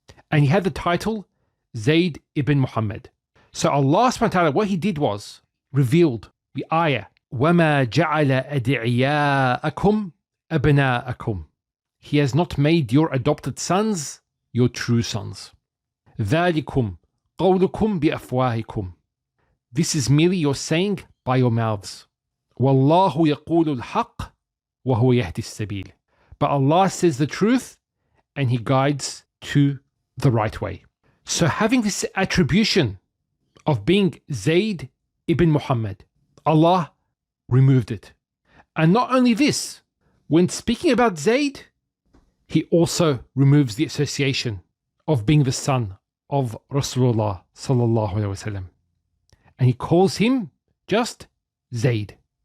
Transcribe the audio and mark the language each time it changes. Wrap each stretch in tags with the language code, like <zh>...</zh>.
<en>And he had the title Zayd ibn Muhammad. So Allah subhanahu wa ta'ala, what he did was revealed the ayah,</en> <ar>وَمَا جَعَلَ أَدْعِيَاءَكُمْ أَبْنَاءَكُمْ.</ar> <en>He has not made your adopted sons your true sons.</en> <ar>ذَلِكُمْ قَوْلُكُمْ بِأَفْوَاهِكُمْ.</ar> <en>This is merely your saying by your mouths.</en> <ar>وَاللَّهُ يَقُولُ الْحَقِّ وَهُوَ يَهْدِي السَّبِيلِ.</ar> <en>But Allah says the truth and he guides to the right way. So having this attribution of being Zayd ibn Muhammad, Allah removed it. And not only this, when speaking about Zayd, he also removes the association of being the son of Rasulullah sallallahu alaihi wasallam, and he calls him just Zayd.</en>